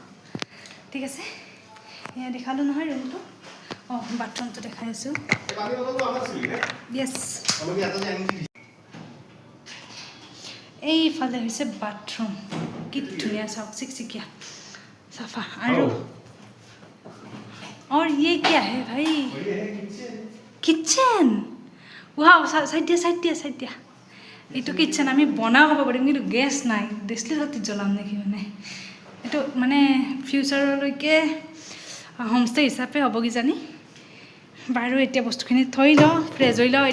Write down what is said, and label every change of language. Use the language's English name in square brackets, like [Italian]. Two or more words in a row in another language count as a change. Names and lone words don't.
[Assamese] ঠিক আছে, এয়া দেখালোঁ নহয় ৰুমটো। বাথৰুমটো দেখাই আছোঁ। য়েছ, এইফালে হৈছে বাথৰুম। কি ধুনীয়া, চাওক, চিকচিকীয়া, চাফা। আৰু [Hindi] और ये क्या है भाई? [Assamese] কিটচেন। ৱাও, চাইড দিয়া। এইটো কিটচেন আমি বনাও হ'ব পাৰিম, কিন্তু গেছ নাই। দেচলি ৰাতি জ্বলাম নেকি মানে। এইটো মানে ফিউচাৰলৈকে হোমষ্টে হিচাপে হ'ব কিজানি। বাৰু এতিয়া বস্তুখিনি থৈ লওঁ, ফ্ৰেছ হৈ লওঁ।